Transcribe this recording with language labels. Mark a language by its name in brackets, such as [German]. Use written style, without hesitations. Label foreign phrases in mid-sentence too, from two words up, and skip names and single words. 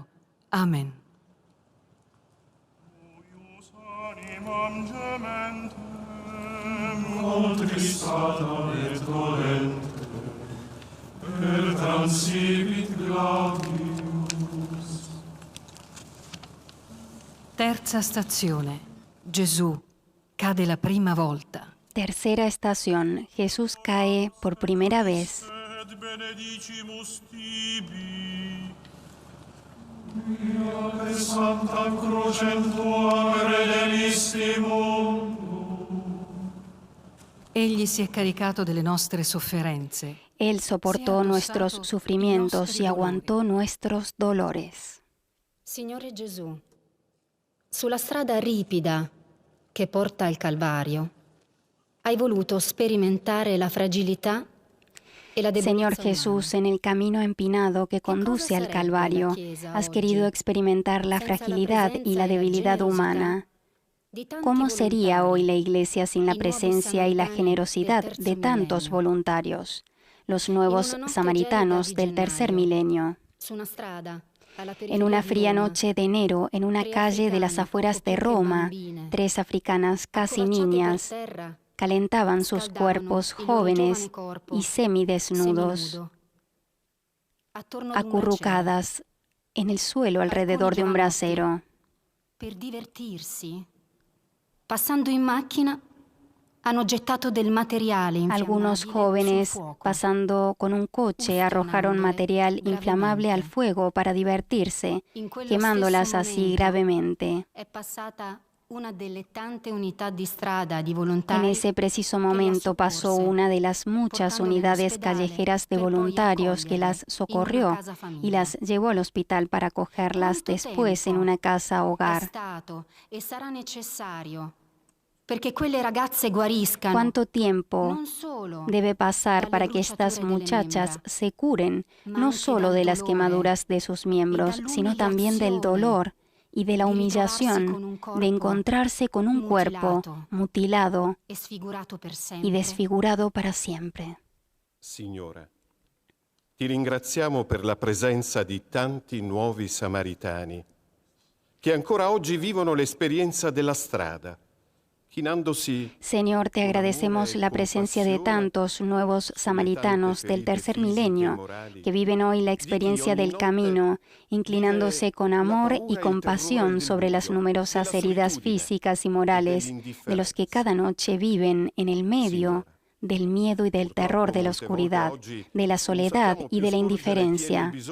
[Latin] Amen. Huius animam gementem, contristata et dolente, per transibit gladius. [Italian] Terza stazione. Gesù cade la prima volta. [Spanish] Tercera estación. Jesús cae por primera vez. [Latin] Et benedicimus tibi, via per sanctam crucem tuam redemisti mundo. [Italian] Egli si è caricato delle nostre sofferenze. [Spanish] Él soportó nuestros sufrimientos y aguantó nuestros dolores. [Italian] Signore Gesù, sulla strada ripida che porta al Calvario, hai voluto sperimentare la fragilità e la debolezza [Spanish] Señor [Italian] umana. [Spanish] Jesús, en el camino empinado que conduce al Calvario, has querido experimentar la fragilidad y la debilidad humana. ¿Cómo sería hoy la Iglesia sin la presencia y la generosidad de tantos voluntarios, los nuevos samaritanos del tercer milenio? En una fría noche de enero, en una calle de las afueras de Roma, 3 africanas, casi niñas, calentaban sus cuerpos jóvenes y semidesnudos, acurrucadas en el suelo alrededor de un brasero. [Italian] Per divertirsi, passando in macchina, hanno gettato del materiale [Spanish] Algunos jóvenes, pasando con un coche, arrojaron material inflamable al fuego para divertirse, quemándolas así gravemente. [Italian] È passata una delle tante unità di strada di [Spanish] En [Italian] volontari [Spanish] ese preciso momento pasó una de las muchas unidades callejeras de voluntarios que las socorrió y las llevó al hospital para acogerlas después en una casa [Italian] è [Spanish] hogar. [Italian] stato e sarà necessario perché quelle ragazze guariscano. [Spanish] ¿Cuánto tiempo [Italian] non solo [Spanish] debe pasar [Italian] dalle [Spanish] para que estas [Italian] bruciature delle [Spanish] muchachas [Italian] membra, [Spanish] se curen, [Italian] ma [Spanish] no [Italian] anche [Spanish] solo [Italian] dal [Spanish] de las [Italian] dolore [Spanish] quemaduras de sus miembros, sino también del dolor y de la [Italian] di ritrovarsi con un [Spanish] humillación [Italian] corpo [Spanish] de encontrarse con un cuerpo mutilado [Italian] e sfigurato per [Spanish] y [Italian] sempre? [Spanish] desfigurado para siempre? [Italian] Signora, ti ringraziamo per la presenza di tanti nuovi samaritani che ancora oggi vivono l'esperienza della strada, chinandosi [Spanish] Señor, te agradecemos la presencia de tantos nuevos samaritanos del tercer milenio que viven hoy la experiencia del camino, inclinándose con amor y compasión sobre las numerosas heridas físicas y morales de los que cada noche viven en el medio del miedo y del terror de la oscuridad, de la soledad y de la indiferencia.